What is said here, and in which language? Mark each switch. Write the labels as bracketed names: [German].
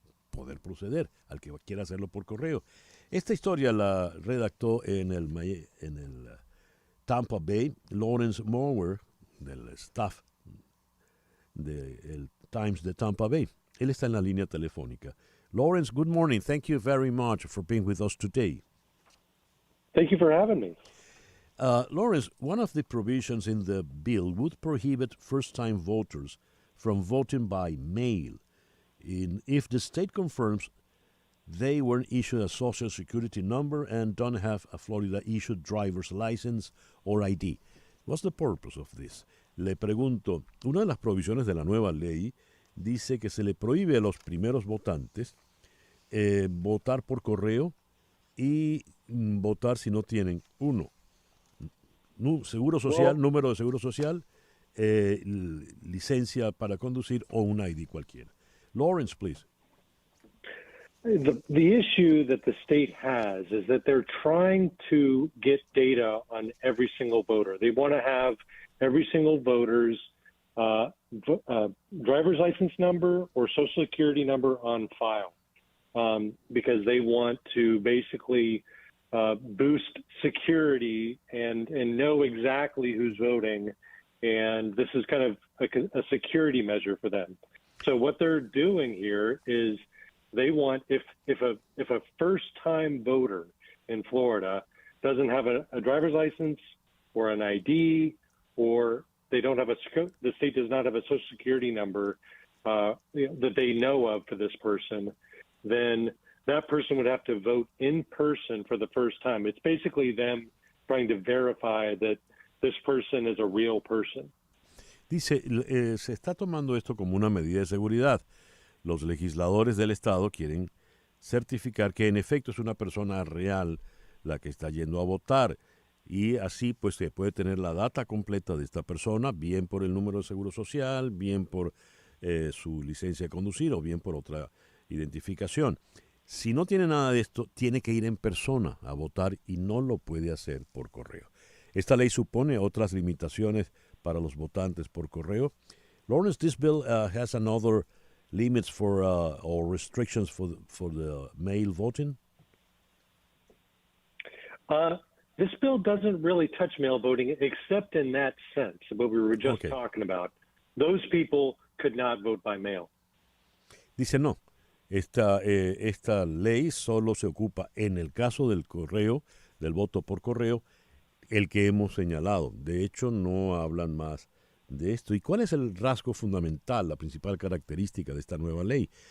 [Spanish] poder proceder al que quiera hacerlo por correo. Esta historia la redactó en el Tampa Bay Lawrence Mower, del staff del Times de Tampa Bay. Él está en la línea telefónica. [English] Lawrence, good morning. Thank you very much for being with us today. Thank you for having me. Lawrence, one of the provisions in the bill would prohibit first-time voters from voting by mail if the state confirms they weren't issued a Social Security number and don't have a Florida-issued driver's license or ID. What's the purpose of this? [Spanish] Le pregunto, una de las provisiones de la nueva ley dice que se le prohíbe a los primeros votantes votar por correo y votar si no tienen, uno, seguro social, número de seguro social, licencia para conducir o un ID cualquiera. [English] Lawrence, please. The issue that the state has is that they're trying to get data on every single voter. They want to have every single voter's driver's license number or Social Security number on file because they want to basically boost security and know exactly who's voting. And this is kind of a security measure for them. So what they're doing here is they want if a first-time voter in Florida doesn't have a driver's license or an ID, or they don't have the state does not have a Social Security number that they know of for this person, then that person would have to vote in person for the first time. It's basically them trying to verify that this person is a real person. [Spanish] Dice, se está tomando esto como una medida de seguridad. Los legisladores del estado quieren certificar que en efecto es una persona real la que está yendo a votar y así pues se puede tener la data completa de esta persona, bien por el número de seguro social, bien por su licencia de conducir o bien por otra identificación. Si no tiene nada de esto, tiene que ir en persona a votar y no lo puede hacer por correo. Esta ley supone otras limitaciones para los votantes por correo. [English] Lawrence, this bill has another limits for or restrictions for the mail voting? This bill doesn't really touch mail voting except in that sense, what we were just Okay. talking about. Those people could not vote by mail. [Spanish] Dice no. Esta ley solo se ocupa en el caso del correo, del voto por correo, el que hemos señalado. De hecho, no hablan más de esto. ¿Y cuál es el rasgo fundamental, la principal característica de esta nueva ley?